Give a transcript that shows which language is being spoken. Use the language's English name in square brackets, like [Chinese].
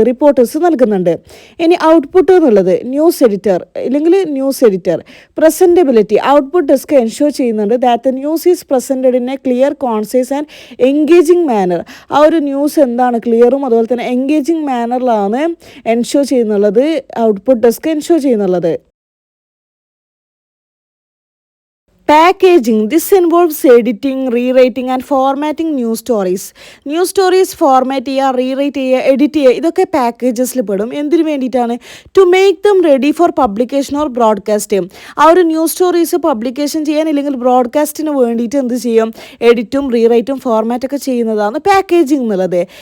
[Malayalam] Reporters നൽകുന്നുണ്ട്. ഇനി output എന്നുള്ളത് news editor പ്രസൻറ്റബിലിറ്റി output desk ensure ചെയ്യുന്നുണ്ട് [English] That the news is presented in a clear, concise and engaging manner. [Malayalam] ആ ഒരു ന്യൂസ് എന്താണ് ക്ലിയറും അതുപോലെ തന്നെ engaging മാനറിലാണ് ensure ചെയ്യുന്നുള്ളത് output desk ensure ചെയ്യുന്നുള്ളത്. [English] Packaging. This involves editing, rewriting and formatting news stories. [Malayalam] News stories format ചെയ്യുക, rewrite ചെയ്യുക, edit ചെയ്യുക, ഇതൊക്കെ പാക്കേജസിൽ പെടും. എന്തിനു വേണ്ടിയിട്ടാണ്? [English] To make them ready for publication or broadcast. [Malayalam] ആ ഒരു ന്യൂസ് സ്റ്റോറീസ് പബ്ലിക്കേഷൻ ചെയ്യാൻ ഇല്ലെങ്കിൽ ബ്രോഡ്കാസ്റ്റിന് വേണ്ടിയിട്ട് എന്ത് ചെയ്യും? എഡിറ്റും റീറൈറ്റും ഫോർമാറ്റൊക്കെ ചെയ്യുന്നതാണ് പാക്കേജിംഗ് എന്നുള്ളത്.